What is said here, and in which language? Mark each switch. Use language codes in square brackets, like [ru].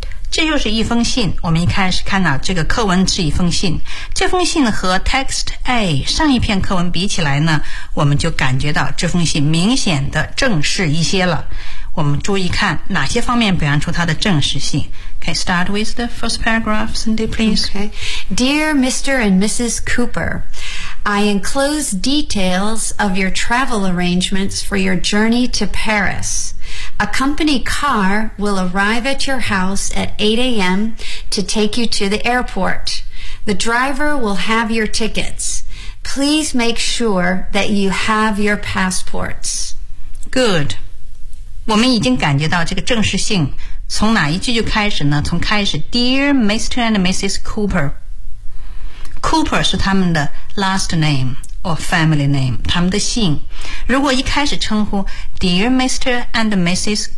[zh] 这就是一封信，我们一开始看到这个课文是一封信，这封信和 text A 上一篇课文比起来呢，我们就感觉到这封信明显的正式一些了。我们注意看哪些方面表现出它的正式性。 [en] Okay, start with the first paragraph, Cindy, please. Okay. Dear Mr. and Mrs. Cooper, I enclose details of your travel arrangements for your journey to Paris. A company car will arrive at your house at 8 a.m. to take you to the airport. The driver will have your tickets. Please make sure that you have your passports. Good. [zh] 我们已经感觉到这个正式性从哪一句就开始呢？从开始 Dear Mr. and Mrs. Cooper， Cooper 是他们的 [en] last name or family name， [zh] 他们的姓。如果一开始称呼 Dear Mr. and Mrs.